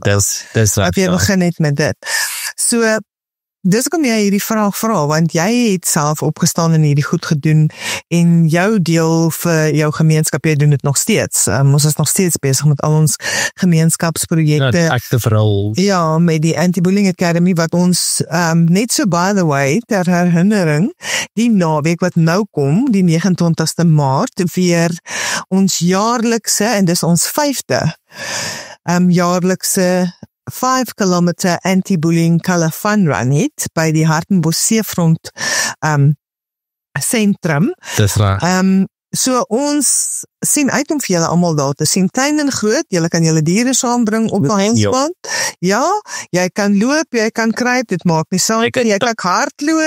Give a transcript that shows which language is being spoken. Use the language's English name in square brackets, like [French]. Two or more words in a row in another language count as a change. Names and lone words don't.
[Afrikaans] Dis wat jy begin het met dit. So, dis kom jy hierdie vraag vra, want jy het self opgestaan en hierdie goed gedoen, en jou deel vir jou gemeenskap, jy doen dit nog steeds. Ons is nog steeds besig met al ons gemeenskapsprojekte. Ja, [English] active role. [Afrikaans] Ja, met die Anti-Bullying Academy, wat ons, net so [English] by the way, [Afrikaans] ter herinnering, die naweek wat nou kom, die 29ste Maart, weer ons jaarlikse, en dis ons 5de, jaarlikse 5 kilometer [English] anti-bullying color fun run [Afrikaans] het by die Hartenbos Seefront sentrum. Dis reg. So ons sien uit om vir julle almal daar te sien, klein en groot. Julle kan julle diere saambring op daai hemspan. Ja, jy kan loop, jy kan kruip, dit maak nie saak, jy kan hardloop.